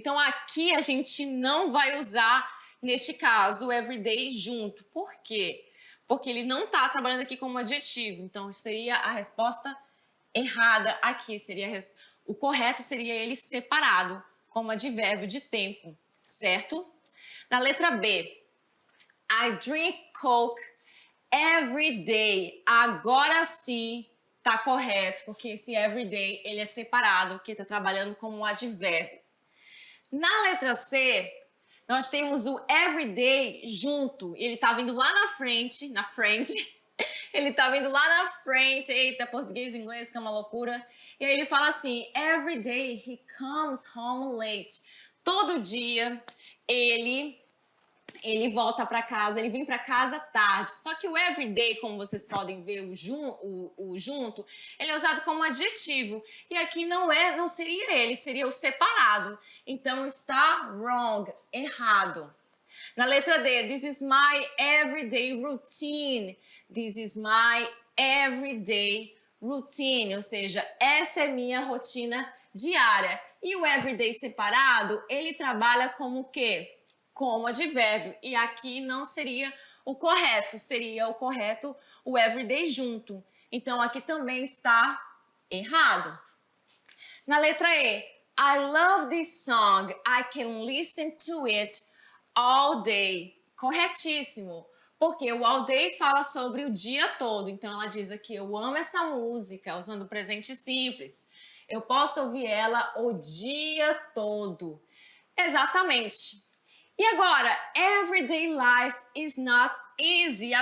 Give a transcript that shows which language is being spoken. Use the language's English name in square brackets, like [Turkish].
[Portuguese] Então, aqui a gente não vai usar, neste caso, o everyday junto. Por quê? Porque ele não está trabalhando aqui como adjetivo. Então, seria a resposta errada aqui. O correto seria ele separado, como advérbio de tempo, certo? Na letra B, [English] I drink Coke every day. [Portuguese] Agora sim tá correto, porque esse everyday ele é separado, que está trabalhando como um advérbio. Na letra C, nós temos o everyday junto, ele tá vindo lá na frente, ele tá vindo lá na frente, eita, português e inglês, que é uma loucura. E aí ele fala assim, [English] everyday he comes home late. [Portuguese] Todo dia ele volta para casa, ele vem para casa tarde. Só que o everyday, como vocês podem ver, o junto, ele é usado como adjetivo. E aqui não seria ele, seria o separado. Então está wrong, errado. Na letra D, [English] this is my everyday routine. This is my everyday routine, [Portuguese] ou seja, essa é minha rotina diária. E o everyday separado, ele trabalha como o quê? Como advérbio, e aqui não seria o correto, seria o correto o everyday junto. Então, aqui também está errado. Na letra E, [English] I love this song, I can listen to it all day. [Portuguese] Corretíssimo, porque o all day fala sobre o dia todo, então ela diz aqui, eu amo essa música, usando o presente simples. Eu posso ouvir ela o dia todo. Exatamente. E agora, [English] everyday life is not easy.